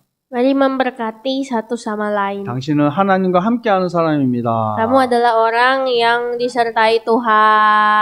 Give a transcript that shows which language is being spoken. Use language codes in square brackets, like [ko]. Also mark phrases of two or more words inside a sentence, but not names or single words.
[id] Mari memberkati satu sama lain. [ko] 당신은 하나님과 함께하는 사람입니다. [id] Kamu adalah orang yang disertai Tuhan.